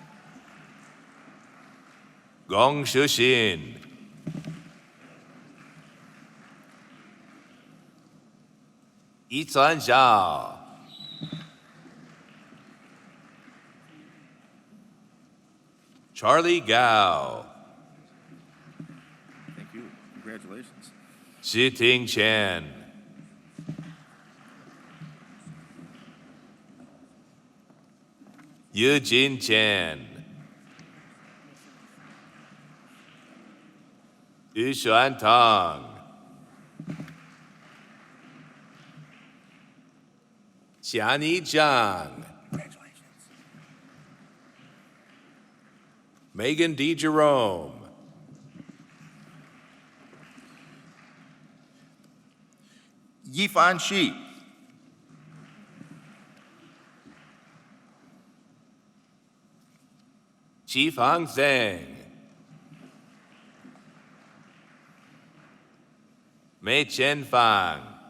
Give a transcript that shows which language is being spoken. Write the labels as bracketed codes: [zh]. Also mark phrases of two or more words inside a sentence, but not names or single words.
[en] Gong Shixin. Yizhan Zhao. Charlie Gao. Thank you. Congratulations. Shiting Chen. Eugene Chen. Yushuan Tang. Xiani Zhang. Congratulations. Megan D. Jerome. Yifan Shi. Qifang Zheng. Mei Chen Fang.